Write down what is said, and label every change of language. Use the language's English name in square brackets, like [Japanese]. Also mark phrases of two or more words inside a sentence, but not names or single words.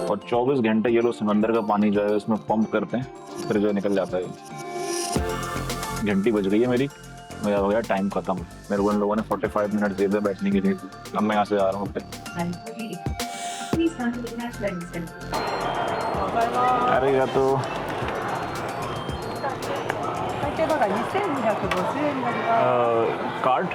[Hindi] और 24 घंटे ये लोग समंदर का पानी जो है उसमें पंप करते हैं, फिर जो निकल जाता है। घंटी बज गई है मेरी, मेरा हो गया टाइम खत्म। मेरे को इन लोगों ने 45 मिनट दे दिए बैठने के लिए। अब मैं यहाँ से जा रहा हूँ। अरे या तो [Japanese] 先ほどが2250円になります。 [Hindi] कार्ड